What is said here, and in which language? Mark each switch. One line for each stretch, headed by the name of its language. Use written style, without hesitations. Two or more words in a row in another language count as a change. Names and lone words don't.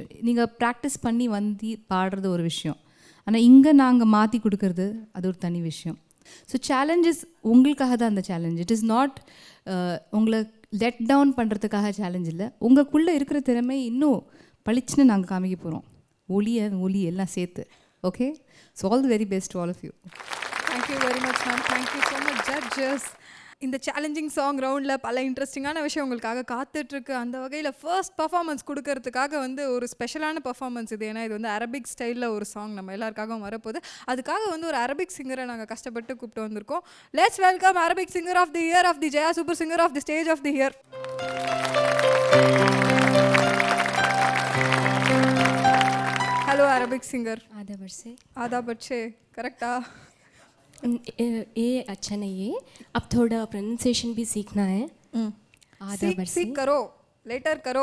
Tamil: நீங்கள் ப்ராக்டிஸ் பண்ணி பாடுறது ஒரு விஷயம், ஆனால் இங்கே நாங்கள் மாற்றி கொடுக்கறது அது ஒரு தனி விஷயம்.
English: so challenges
Tamil: உங்களுக்காக தான் அந்த சேலஞ்ச்.
English: it is not
Tamil: உங்களை
English: let down
Tamil: பண்ணுறதுக்காக சேலஞ்ச் இல்லை. உங்களுக்குள்ளே இருக்கிற திறமை இன்னும் பளிச்சுன்னு நாங்கள் காமிக்க போகிறோம், ஒளி எல்லாம் சேர்த்து.
English: Okay, so all the very best to all of you. Thank you very much ma'am. Thank you so much judges.
Tamil: இந்த
English: challenging song
Tamil: ரவுண்டில் பல இன்ட்ரெஸ்டிங்கான விஷயம் உங்களுக்காக காத்துட்ருக்கு. அந்த வகையில்
English: first performance
Tamil: கொடுக்கறதுக்காக வந்து ஒரு ஸ்பெஷலான பர்ஃபார்மன்ஸ் இது. ஏன்னா இது வந்து அரபிக் ஸ்டைலில் ஒரு சாங் நம்ம எல்லாருக்காகவும் வரப்போகுது. அதுக்காக வந்து ஒரு அரபிக் சிங்கரை நாங்கள் கஷ்டப்பட்டு கூப்பிட்டு வந்திருக்கோம்.
English: Let's welcome Arabic singer of the year of the Jaya super singer of the stage of the year. Hello Arabic singer.
Hindi: आदाब से करेक्टा? ये अच्छा नहीं है, अब थोड़ा प्रोनाउंसिएशन भी सीखना है. सीख करो, लेटर करो.